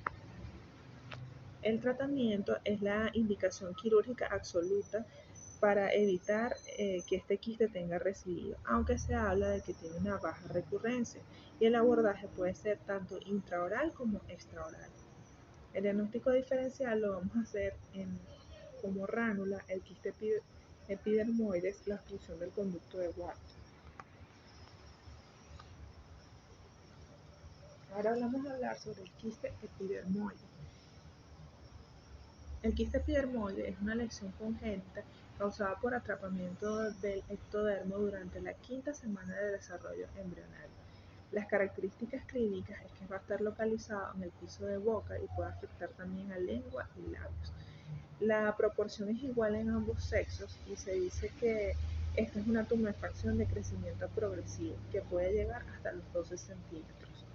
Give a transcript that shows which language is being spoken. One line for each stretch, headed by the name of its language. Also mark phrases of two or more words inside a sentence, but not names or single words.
Spanish: El tratamiento es la indicación quirúrgica absoluta para evitar que este quiste tenga residuo, aunque se habla de que tiene una baja recurrencia, y el abordaje puede ser tanto intraoral como extraoral. El diagnóstico diferencial lo vamos a hacer como ránula, el quiste epidermoides, la obstrucción del conducto de Ward. Ahora vamos a hablar sobre el quiste epidermoide. El quiste epidermoide es una lesión congénita causada por atrapamiento del ectodermo durante la quinta semana de desarrollo embrional. Las características clínicas es que va a estar localizado en el piso de boca y puede afectar también a lengua y labios. La proporción es igual en ambos sexos y se dice que esta es una tumefacción de crecimiento progresivo que puede llegar hasta los 12 centímetros.